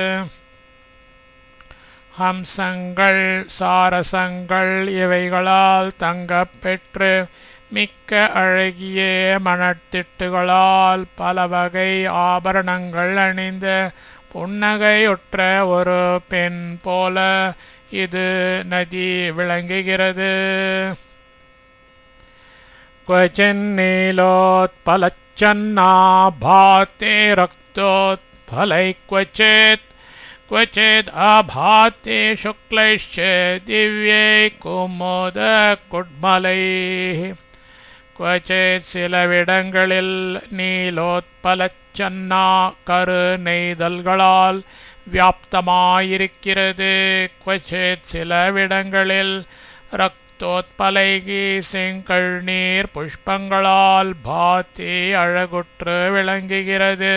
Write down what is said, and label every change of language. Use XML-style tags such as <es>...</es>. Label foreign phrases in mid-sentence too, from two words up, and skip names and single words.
<ta>ஹம்சங்கள் சாரசங்கள் இவைகளால் தங்கப்பெற்று மிக்க அழகிய மணத்திட்டுகளால் பலவகை ஆபரணங்கள் அணிந்த புன்னகையுற்ற ஒரு பெண் போல இது நதி விளங்குகிறது.</ta> <sa>क्वचिन्नीलोत्पलच्छन्ना भाते रक्तोत्फलै क्वचित् क्वचिद् अभाते शुक्लैश्च दिव्यै कुमुदकुड्मलैः.</sa> <ta>क्वचित् சிலவிடங்களில் நீலோத்பலச்சன்னா கரு நெய்தல்களால் வியாப்தமாயிருக்கிறது. क्वचित् சிலவிடங்களில் ரக்தோத்பலைகி செங்கழ்நீர் புஷ்பங்களால் பாத்தி அழகுற்று விளங்குகிறது.</ta>